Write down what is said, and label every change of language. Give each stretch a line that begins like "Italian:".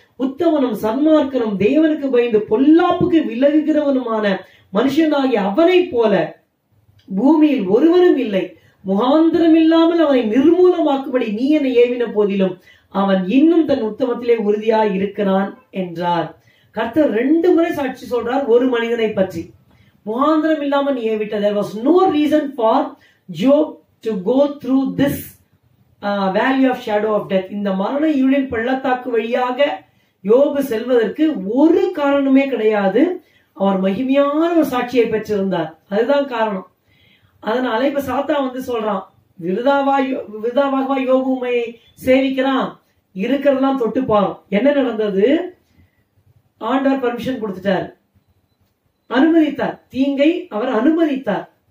Tamil: உத்தமனும் சன்மார்க்கனும் தேவனுக்கு பயந்து பொல்லாப்புக்கு விலகுகிறவனுமான மனுஷனாகிய அவனை போல பூமியில் ஒருவனும் இல்லை. முகாந்திரம் இல்லாமல் அவனை நிர்மூலமாக்கும்படி நீ என்னை ஏவின போதிலும் அவன் இன்னும் தன் உத்தமத்திலே உறுதியாய் இருக்கிறான் என்றார். கர்த்தர் 2 முறை சாட்சி சொல்றார் ஒரு மனிதனை பற்றி. முகாந்திரம் இல்லாமல் நீ ஏவிட்ட.
English: There was no reason for Job to go through this valley of shadow of death.
Tamil: இந்த மரண இருளின் பள்ளத்தாக்கு வழியாக யோபு செல்வதற்கு ஒரு காரணமே கிடையாது. அவர் மகிமையான ஒரு சாட்சியை பெற்றிருந்தார், அதுதான் காரணம். அதனால இப்ப சாத்தான் சொல்றான், விருதாவாகவா யோபு உம்மை சேவிக்கிறான், இருக்கிறதெல்லாம் தொட்டு பாரும். என்ன நடந்தது? ஆண்டவர் பர்மிஷன் கொடுத்துட்டார், அனுமதித்தார், தீங்கை அவர் அனுமதித்தார்.